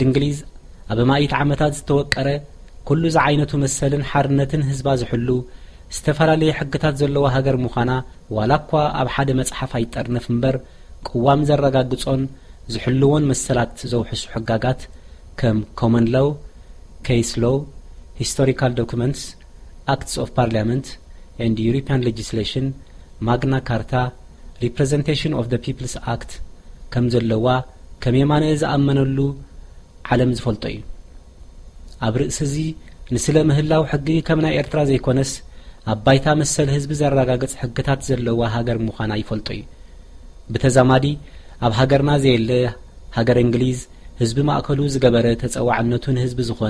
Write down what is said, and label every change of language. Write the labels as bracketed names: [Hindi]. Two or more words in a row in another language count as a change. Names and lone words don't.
[Tigrinya] እንግሊዝ ኣብ ማእት ዓመታት ዝተወቀረ ኩሉ ዝዓይነቱ መሰልን ሓርነትን ህዝባ ዝሕሉ ዝተፈላለዩ ሕግታት ዘለዎ ሃገር ምዃና ዋላ እኳ ኣብ ሓደ መጽሓፍ ኣይጠርነፍ እምበር ቅዋም ዘረጋግጾን ዝሕልዎን መሰላት ዘውሕሱ ሕጋጋት ከም [English] common law case law historical documents acts of parliament and European legislation [Tigrinya] ማግና ካርታ representation of the people's act ከም ዘለዋ ከም የማነ ዝኣመነሉ ዓለም ዝፈልጦ እዩ ኣብ ርእሲ እዚ ንስለ ምህላው ሕጊ ከም ናይ ኤርትራ ዘይኮነስ ኣብ ባይታ መሰል ህዝቢ ዘረጋግጽ ሕግታት ዘለዋ ሃገር ምዃና ይፈልጦ እዩ በተዛማዲ ኣብ ሃገርና ዘየለ ሃገር እንግሊዝ ህዝቢ ማእከሉ ዝገበረ ተጸዋዕነቱን ህዝቢ ዝኾነ